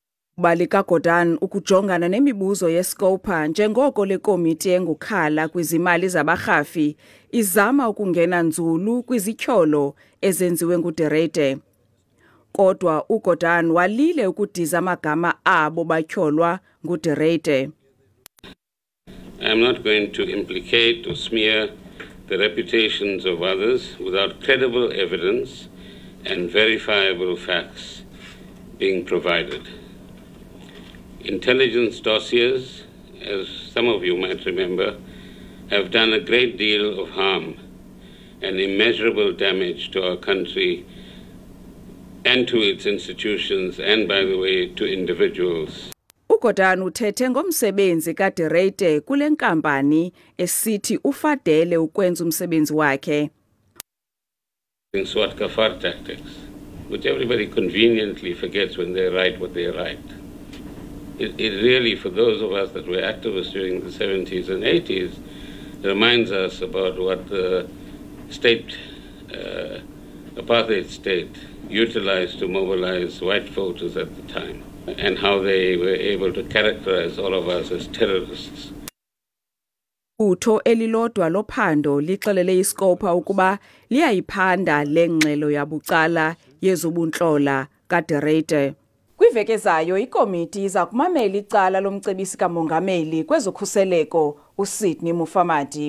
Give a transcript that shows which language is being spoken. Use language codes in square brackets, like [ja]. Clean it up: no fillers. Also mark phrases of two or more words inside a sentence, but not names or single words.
[xh] Balika Gordhan ukujongana nemibuzo yeScopa njengoko lekomiti engukhala kwizimali zabarhafi izama ukungena nzulu kwizityholo ezenziwe nguRuyter. Kodwa uGordhan walile ukudiza amagama abo batyholwa nguRuyter. [en] I am not going to implicate or smear the reputations of others without credible evidence and verifiable facts being provided. Intelligence dossiers, as some of you might remember, have done a great deal of harm and immeasurable damage to our country and to its institutions and, by the way, to individuals. [xh] uGordhan uthethe ngomsebenzi kaRuyter kule nkampani esithi ufadele ukwenza umsebenzi wakhe. [en] Swat kafar tactics, which everybody conveniently forgets when they write what they write. It really, for those of us that were activists during the 70s and 80s, reminds us about what the state, apartheid state, utilized to mobilize white voters at the time, and how they were able to characterize all of us as terrorists. [xh] Utho elilodwa lophando lixelele iScopa ukuba liyayiphanda lengxelo yabucala yezobunhlola kaRuyter. Kwiveke zayo ikomiti iza kumamela icala lomcebisi kamongameli kwezokhuseleko uSydney Mufamadi.